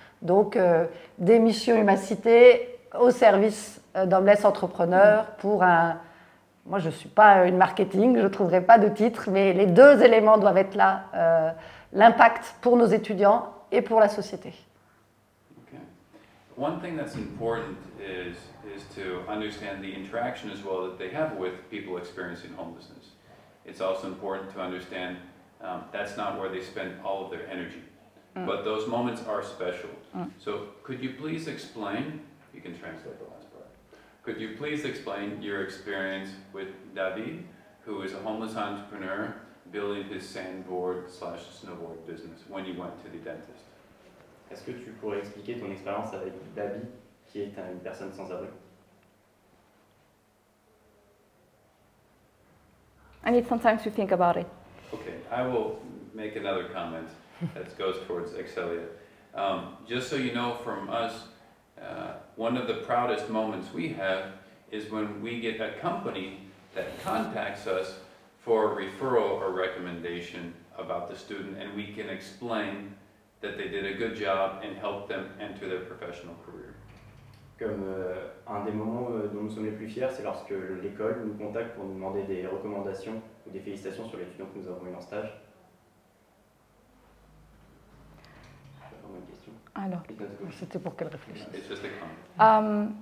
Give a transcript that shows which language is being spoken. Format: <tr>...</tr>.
<fr>Donc des missions Humacité au service d'Homeless Entrepreneur pour un... Moi, je ne suis pas une marketing, je ne trouverai pas de titre, mais les deux éléments doivent être là, l'impact pour nos étudiants et pour la société. Okay.</fr> <en>One thing that's important is to understand the interaction as well that they have with people experiencing homelessness. It's also important to understand that's not where they spend all of their energy. But those moments are special. So could you please explain, you can translate the last part, could you please explain your experience with David, who is a homeless entrepreneur building his sandboard/snowboard business when you went to the dentist?</en> <fr>Est-ce que tu pourrais expliquer ton expérience avec David, qui est une personne sans abri?</fr> <en>I need some time to think about it. Okay, I will make another comment that goes towards Excelia. Just so you know from us, one of the proudest moments we have is when we get a company that contacts us for a referral or recommendation about the student, and we can explain that they did a good job and help them enter their professional career.</en> <fr>Comme un des moments dont nous sommes les plus fiers, c'est lorsque l'école nous contacte pour nous demander des recommandations ou des félicitations sur l'étudiant que nous avons eu en stage. Alors,</fr> <en>It's not a question.</en> <fr>C'était pour qu'elle réfléchisse.</fr> <en>It's just a comment.</en>